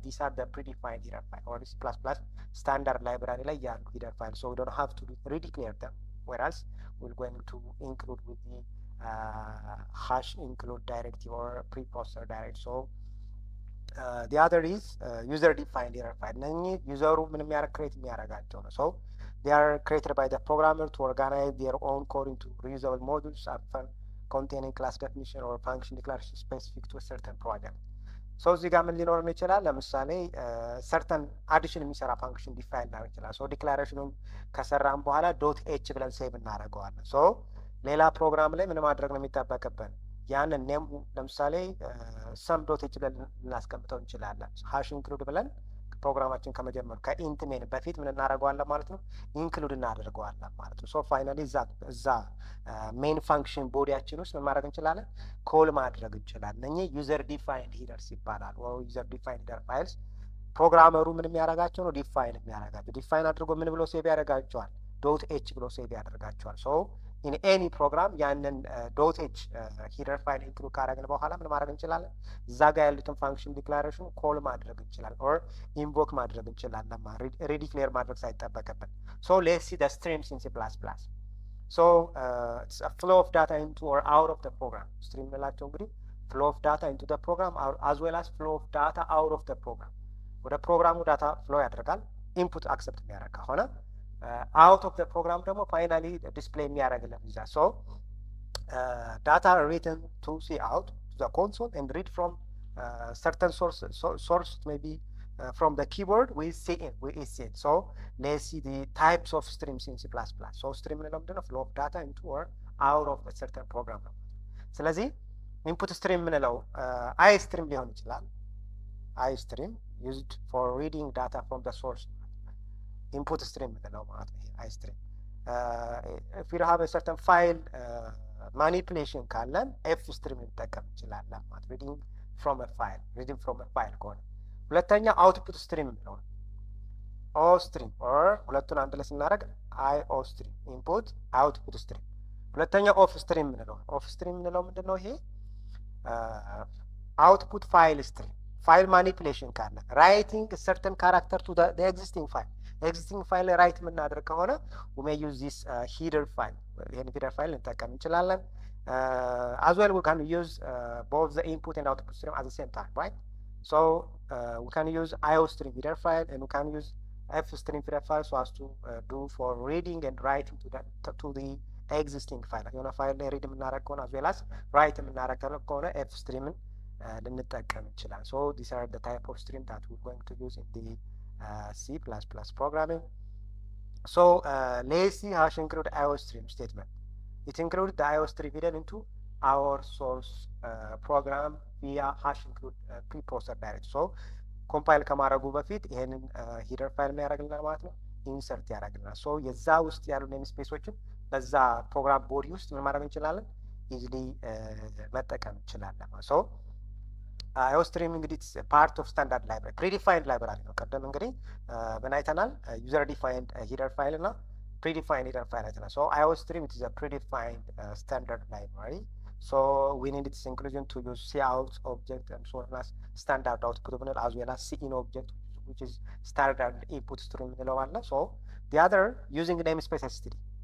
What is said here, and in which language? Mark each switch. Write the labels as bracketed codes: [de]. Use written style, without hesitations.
[en] These are the predefined header file, or C++ standard library ላይ ያሉ header file. So we don't have to redeclare them, whereas we're going to include with the hash include directive or preprocessor directive. So the other is user defined header file. [am] እነኚህ ዩዘሩ ምን create የሚያደርጋቸው ነው. [en] So they are created by the programmer to organize their own code into reusable modules often containing class definition or function declaration specific to a certain project. [am] So እዚህ ጋር ምን ሊኖርን ይችላል? ለምሳሌ ሰርተን አዲሽን የሚሰራ ፋንክሽን ዲፋይን ላደርግ ይችላል። ሶ ዲክላሬሽኑን ከሰራን በኋላ ዶት ኤች ብለን ሴቭ እናደርገዋለን። ሶ ሌላ ፕሮግራም ላይ ምን ማድረግ ነው የሚጠበቅብን? ያንን ኔም ለምሳሌ ሰም ዶት ኤች ብለን ልናስቀምጠው እንችላለን። ሃሽ ኢንክሉድ ብለን ፕሮግራማችን ከመጀመሩ ከኢንት ሜን በፊት ምን እናደርገዋለን ማለት ነው? ኢንክሉድ እናደርገዋለን ማለት ነው። ሶ ፋይናሊ እዛ ሜን ፋንክሽን ቦዲያችን ውስጥ ምን ማድረግ እንችላለን? ኮል ማድረግ እንችላለን። እነኚህ ዩዘር ዲፋይንድ ሂደርስ ይባላል። ወይ ዩዘር ዲፋይንድ ሂደር ፋይልስ ፕሮግራመሩ ምን የሚያደርጋቸው ነው? ዲፋይን የሚያደርጋቸው። ዲፋይን አድርጎ ምን ብሎ ሴቭ ያደርጋቸዋል? ዶት ኤች ብሎ ሴቭ ያደርጋቸዋል። ሶ ኢን ኤኒ ፕሮግራም ያንን ዶት ኤች ሂደር ፋይል ኢንክሉድ ካደረግን በኋላ ምን ማድረግ እንችላለን? እዛ ጋር ያሉትን ፋንክሽን ዲክላሬሽን ኮል ማድረግ እንችላለን፣ ኦር ኢንቮክ ማድረግ እንችላለን። ሪዲክሌር ማድረግ ሳይጠበቅብን። [en] ሶ ሌትስ ሲ ዘ ስትሪምስ ኢን C++። So it's a flow of data into or out of the program. Stream [am] ላቸው እንግዲህ [en] flow of data into the program as well as flow of data out of the program. [am] ወደ ፕሮግራሙ ዳታ ፍሎ ያደርጋል ኢንፑት አክሰፕት የሚያደርግ ከሆነ [en] out of the program [am] ደግሞ ፋይናሊ ዲስፕሌይ የሚያደርግልን ይዛ [en] so data written to see out to the console and read from certain source maybe from the keyboard we see in. So let's see the types of streams in C++. So stream ምንለው flow of data into or out of a certain program ነው። ስለዚህ input stream ምንለው I stream [am] ሊሆን ይችላል። [en] I stream used for reading data from the source. [am] input stream ምንለው ማለት ነው I stream. [en] If you have a certain file manipulation [am] ካለን F stream ልንጠቀም እንችላለን ማለት reading from a file ከሆነ። ሁለተኛ አውትፑት ስትሪም ነው ኦ ስትሪም ኦር ሁለቱን አንድ ላይ ስናደርግ አይ ኦ ስትሪም ኢንፑት አውትፑት ስትሪም። ሁለተኛ ኦፍ ስትሪም ምንለው ምንድነው? ይሄ አውትፑት ፋይል ስትሪም ፋይል ማኒፑሌሽን ካለ ራይቲንግ ሰርተን ካራክተር ቱ ዘ ኤግዚስቲንግ ፋይል ራይት የምናደርግ ከሆነ [en] we may use this header file [am] ይሄን header file ልንጠቀም እንችላለን። [en] as well we can use both the input and output stream at the same time, right? So we can use IOStream header file and we can use FStream header file so as to do for reading and writing to the existing file. [am] የሆነ ፋይል ላይ ሪድ የምናደርግ ከሆነ [en] as well as write የምናደርግ ከሆነ FStream ልንጠቀም እንችላለን። So these are the type of stream that we're going to use in the C++ programming. So let's see hash include IOStream statement. It includes the IOStream header into our source program via hash include preprocessor direct. [am] So compile ከማድረጉ በፊት ይሄንን ሂደር ፋይል ያደርግልናል ማለት ነው፣ ኢንሰርት ያደርግልናል። ሶ የዛ ውስጥ ያሉ ኔም ስፔሶችን በዛ ፕሮግራም ቦዲ ውስጥ ምን ማድረግ እንችላለን? ኢዚሊ መጠቀም እንችላለን። ሶ IOStream እንግዲህ ፓርት ኦፍ ስታንዳርድ ላይብራሪ ፕሪዲፋይንድ ላይብራሪ ነው። ቀደም እንግዲህ ምን አይተናል? ዩዘር ዲፋይንድ ሂደር ፋይል እና predefined header file አይተናል። [en] So IOStream it is a predefined standard library. So we need its inclusion to use cout object and so on as standard output as well as cin object which is standard input stream ምንለው አለ። So the other using namespace std.